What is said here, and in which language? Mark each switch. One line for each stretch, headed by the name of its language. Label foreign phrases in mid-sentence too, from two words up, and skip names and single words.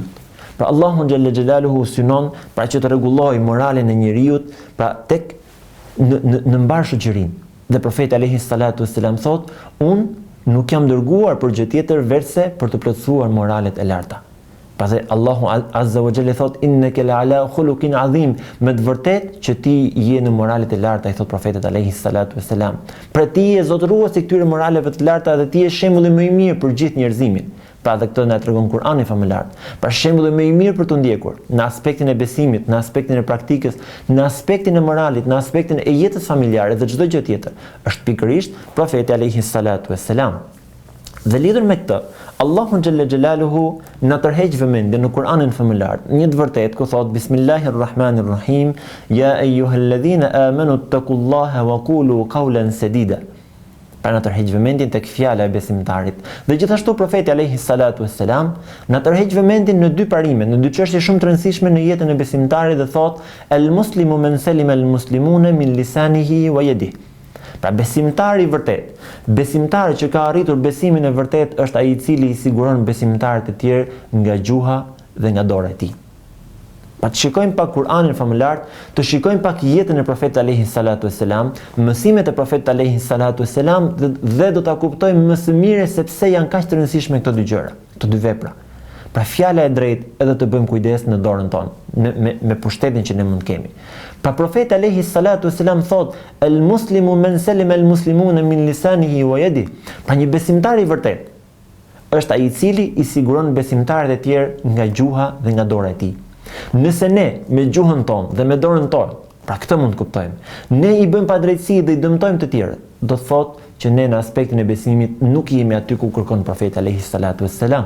Albanian: Pra Allahu
Arabic: جل جلاله
Albanian: synon pra që të rregullojë moralin e njeriu, pra tek në mbar shoqërinë. Dhe profeti
Arabic: عليه الصلاة والسلام
Albanian: thot, unë nuk jam dërguar për gjë tjetër veçse për të plotësuar moralet e larta. Pastaj Allahu
Arabic: عز وجل
Albanian: thot,
Arabic: إنك لعلى خلق عظيم,
Albanian: me të vërtetë që ti je në moralet e larta, i thot profetit
Arabic: عليه الصلاة والسلام.
Albanian: Pra ti je zotëruesi këtyre moraleve të larta dhe ti je shembulli më i mirë për gjithë njerëzimin. Pra dhe këtë na tregon Kur'ani famëlar. Pra shembulli më i mirë për të ndjekur në aspektin e besimit, në aspektin e praktikës, në aspektin e moralit, në aspektin e jetës familjare dhe çdo gjë tjetër, është pikërisht profeti
Arabic: عليه الصلاة والسلام.
Albanian: Dhe lidhur me këtë, Allahu
Arabic: جل جلاله
Albanian: na tërheq vëmendjen në Kur'anin famëlar, një të vërtetë ku thot
Arabic: بسم الله الرحمن الرحيم يا أيها الذين آمنوا اتقوا الله وقولوا قولا سديدا.
Albanian: Pra na tërheq vëmendjen tek fjala e besimtarit. Dhe gjithashtu profeti
Arabic: عليه الصلاة والسلام
Albanian: na tërheq vëmendjen në dy parime, në dy çështje shumë të rëndësishme në jetën e besimtarit dhe thot
Arabic: المسلم من سلم المسلمون من لسانه ويده.
Albanian: Pra besimtari i vërtet, besimtari që ka arritur besimin e vërtet është ai i cili i siguron besimtarët e tjerë nga gjuha dhe nga dora e tij. Pa të shikojmë pak Kur'anin famëlar, të shikojmë pak jetën e profetit
Arabic: عليه الصلاة والسلام,
Albanian: mësimet e profetit
Arabic: عليه الصلاة والسلام
Albanian: dhe do ta kuptojmë më së miri se pse janë kaq të rëndësishme këto dy gjëra, këto dy vepra. Pra fjala e drejtë edhe të bëjmë kujdes në dorën tonë, me pushtetin që ne mund kemi. Pra profeti
Arabic: عليه الصلاة والسلام
Albanian: thot:
Arabic: "المسلم من سلم المسلمون من لسانه ويده."
Albanian: Pra një besimtar i vërtet është ai i cili i siguron besimtarët e tjerë nga gjuha dhe nga dora e tij. Nëse ne me gjuhën tonë dhe me dorën tonë, pra këtë mund të kuptojmë, ne i bëjmë padrejtësi dhe i dëmtojmë të tjerët, do të thotë që ne në aspektin e besimit nuk jemi aty ku kërkon profeti
Arabic: عليه الصلاة والسلام.